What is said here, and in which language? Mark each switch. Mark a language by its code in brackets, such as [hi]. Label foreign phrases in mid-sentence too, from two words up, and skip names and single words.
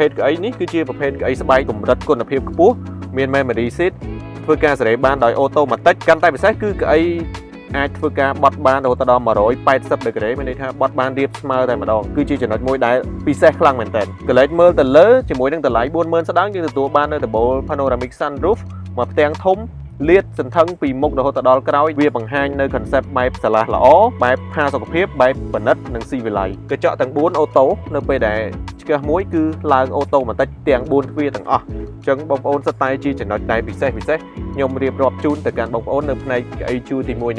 [km] ទកៅអីនេះគឺជាប្រភេទកៅអីស្បែកកម្រិតគុណភាពខ្ពស់មាន [en] memory seat [km] ធ្វើការសេរីបានដោយ automatic កាន់តែពិសេសគឺកៅអីអាចធ្វើការបត់បានរហូតដល់180 ដឺក្រេមានន័យថាបត់បានរាបស្មើតែម្ដងគឺជាចំណុចមួយដែលពិសេសខ្លាំងមែនតើកលេចមើលទៅលើជាមួយនឹងតម្លៃ 40000 ស្ដើងយើងទទួលបាននៅ [en] double panoramic sunroof [km] មកផ្ទាំងធំលាតសន្ធឹងពីមុខរហូតដល់ក្រោយវាបង្ហាញនៅ concept បែបឆ្លាស់ល្អបែបផាសុកភាពបែបប្រណិតនិងស៊ីវិល័យកញ្ចក់ទាំង4អូតូនៅពេលដែលឆ្កឹះ មួយគឺឡើងអូតូម៉ាទិកទាំង4ទ្វារទាំងអស់អញ្ចឹងបងប្អូនសិតតែជាចំណុចដែលពិសេសខ្ញុំរៀបរាប់ជូនទៅកាន់បងប្អូននៅផ្នែកកៅអីជួរទី1